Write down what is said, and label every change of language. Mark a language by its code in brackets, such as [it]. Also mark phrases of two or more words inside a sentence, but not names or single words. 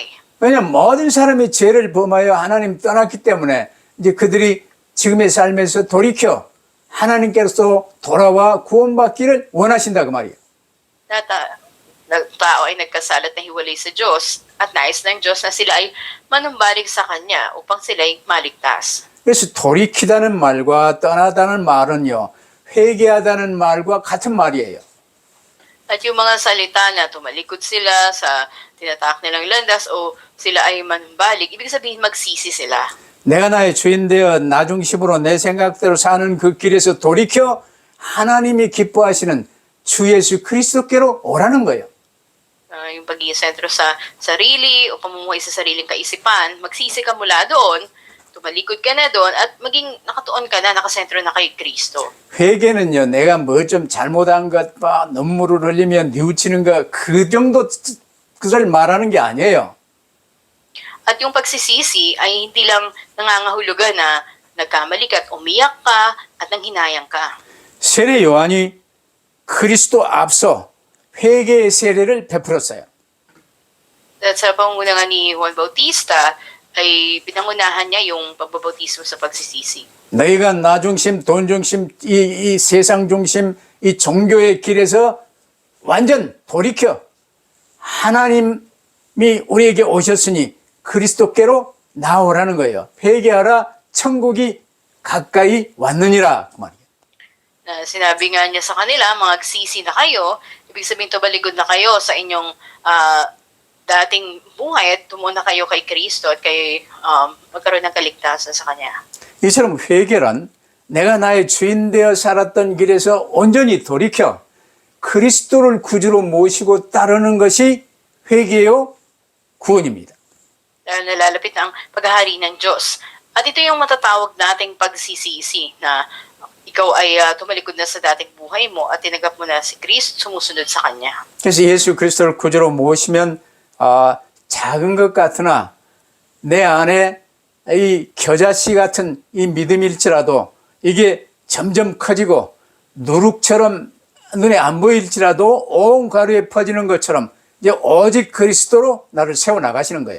[ko] 왜냐하면 모든 사람이 죄를 범하여 하나님 떠났기 때문에 이제 그들이 지금의 삶에서 돌이켜 하나님께서 돌아와 구원받기를 원하신다 그 말이에요. [tl] Tao ay nagkasalat na hiwalay sa Diyos at nais ng Diyos na sila ay manumbalik sa Kanya upang sila ay maligtas. [ko] 그래서 돌이키다는 말과 떠나다는 말은요. 회개하다는 말과 같은 말이에요. [tl] At yung mga salita na tumalikod sila sa tinatak nilang landas o sila ay manumbalik, ibig sabihin magsisi sila. [ko] 내가 나의 주인 되어 나 중심으로 내 생각대로 사는 그 길에서 돌이켜 하나님이 기뻐하시는 주 예수 그리스도께로 오라는 거예요. [tl] Yung pag-iisentro sa sarili o pamumuhay sa sariling kaisipan, magsisi ka mula doon, tumalikod ka na doon at maging nakatuon ka na, nakasentro na kay Kristo. [ko] 회개는요, 내가 뭐 좀 잘못한 것 봐, 눈물을 흘리며 뉘우치는 것, 그 정도 그걸 말하는 게 아니에요. [tl] At yung pagsisisi ay hindi lang nangangahulugan na nagkamali ka at umiyak ka at nanghinayang ka. [ko] 세례 요한이 그리스도 앞서 회개의 세례를 베풀었어요. [tl] At sa pangungunahan ni Juan Bautista, ay pinangunahan niya yung pagbabautismo sa pagsisisi. [ko] 너희가 나 중심, 돈 중심, 이 세상 중심, 이 종교의 길에서 완전 돌이켜 하나님이 우리에게 오셨으니 그리스도께로 나오라는 거예요. 회개하라, 천국이 가까이 왔느니라 그 말이에요. [tl] Sinabi nga niya sa kanila, magsisi na kayo, ibig sabihin tumalikod na kayo sa inyong dating buhay at tumuna kayo kay Kristo at kay magkaroon ng kaligtasan sa Kanya. [ko] 이처럼 회개란 내가 나의 주인 되어 살았던 길에서 온전히 돌이켜 그리스도를 구주로 모시고 따르는 것이 회개요 구원입니다. [tl] Dahil nalalapit ang paghahari ng Diyos. At ito yung matatawag nating pagsisisi na ikaw ay tumalikod na sa dating buhay mo at tinagap mo na si Kristo, sumusunod sa Kanya. [ko] 그래서 예수 그리스도를 구주로 모시면 작은 것 같으나 내 안에 이 겨자씨 같은 이 믿음일지라도 이게 점점 커지고 누룩처럼 눈에 안 보일지라도 온 가루에 퍼지는 것처럼 이제 오직 그리스도로 나를 세워나가시는 거예요.